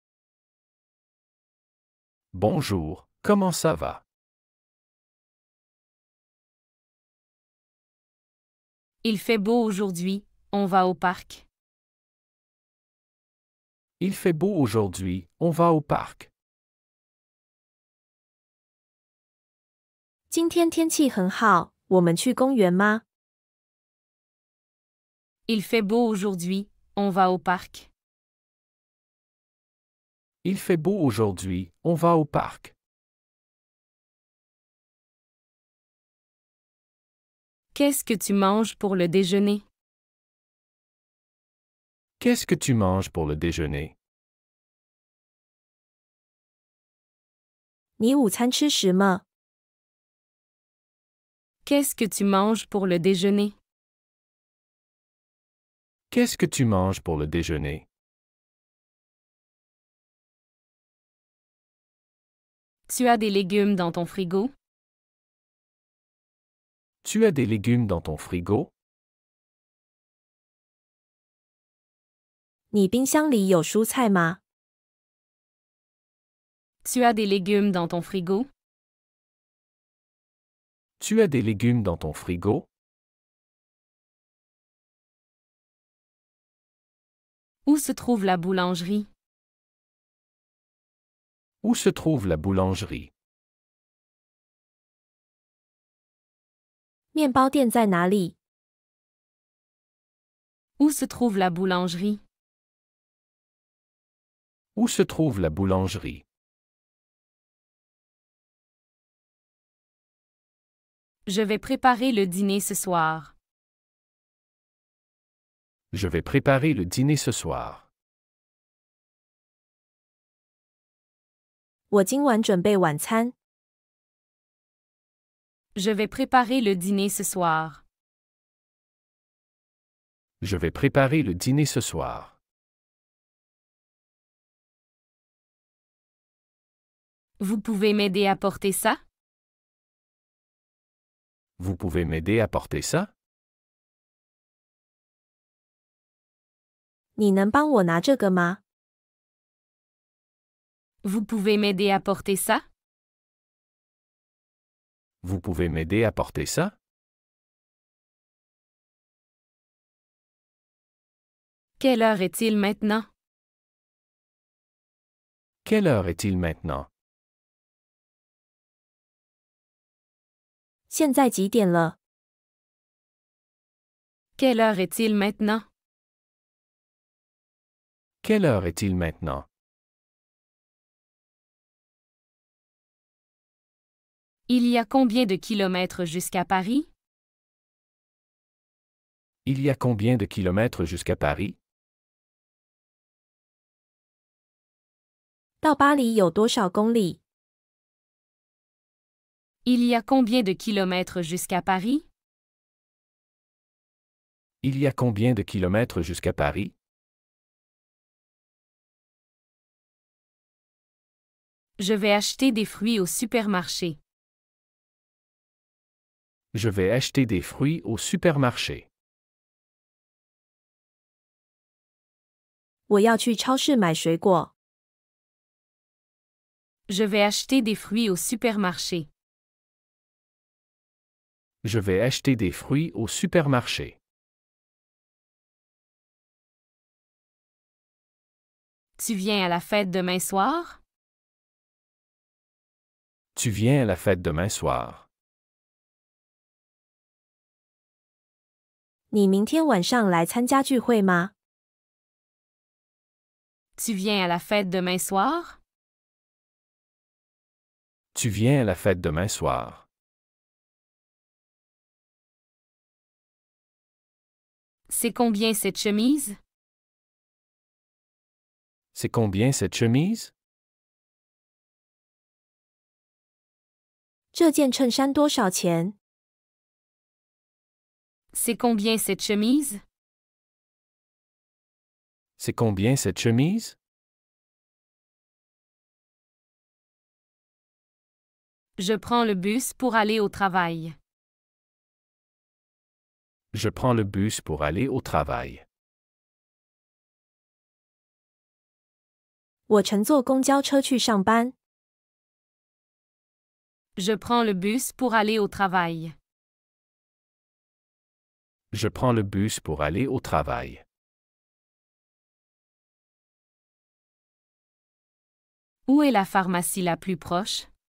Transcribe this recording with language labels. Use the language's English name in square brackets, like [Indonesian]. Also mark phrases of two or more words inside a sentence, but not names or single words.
[French] Bonjour, comment ça va? Il fait beau aujourd'hui, on va au parc. Il fait beau aujourd'hui, on va au parc. [Chinese] 今天天气很好，我们去公园吗？ [French] Il fait beau aujourd'hui, on va au parc. Il fait beau aujourd'hui, on va au parc. Qu'est-ce que tu manges pour le déjeuner? Qu'est-ce que tu manges pour le déjeuner? [Chinese] 你午餐吃什么？ [French] Qu'est-ce que tu manges pour le déjeuner? Qu'est-ce que tu manges pour le déjeuner? Tu as des légumes dans ton frigo? Tu as des légumes dans ton frigo? [Chinese] 你冰箱里有蔬菜吗？ [French] Tu as des légumes dans ton frigo? Tu as des légumes dans ton frigo? Où se trouve la boulangerie? Où se trouve la boulangerie? [Chinese] 面包店在哪里？ [French] Où se trouve la boulangerie? Où se trouve la boulangerie? Je vais préparer le dîner ce soir. Je vais préparer le dîner ce soir. [Chinese] 我今晚准备晚餐。 [French] Je vais préparer le dîner ce soir. Je vais préparer le dîner ce soir. Vous pouvez m'aider à porter ça? Vous pouvez m'aider à porter ça? [Chinese] 你能帮我拿这个吗？ [French] Vous pouvez m'aider à porter ça? Vous pouvez m'aider à porter ça? Quelle heure est-il maintenant? Quelle heure est-il maintenant? [Chinese] 现在几点了？ [French] Quelle heure est-il maintenant? Quelle heure est-il maintenant? Il y a combien de kilomètres jusqu'à Paris? Il y a combien de kilomètres jusqu'à Paris? [Chinese] 到巴黎有多少公里？ [French] Il y a combien de kilomètres jusqu'à Paris? Il y a combien de kilomètres jusqu'à Paris? Je vais acheter des fruits au supermarché. Je vais acheter des fruits au supermarché. [Chinese] 我要去超市买水果。 [French] Je vais acheter des fruits au supermarché. Je vais acheter des fruits au supermarché. Tu viens à la fête demain soir? Tu viens à la fête demain soir. [Chinese] 你明天晚上来参加聚会吗？ [French] Tu viens à la fête demain soir? Tu viens à la fête demain soir. C'est combien cette chemise? C'est combien cette chemise? [Chinese] 这件衬衫多少钱？ [French] C'est combien cette chemise? C'est combien cette chemise? Je prends le bus pour aller au travail. Je prends le bus pour aller au travail. [Chinese] 我乘坐公交车去上班。 [French] Je prends le bus pour aller au travail. Je prends le bus pour aller au travail. Où est la pharmacie la plus proche?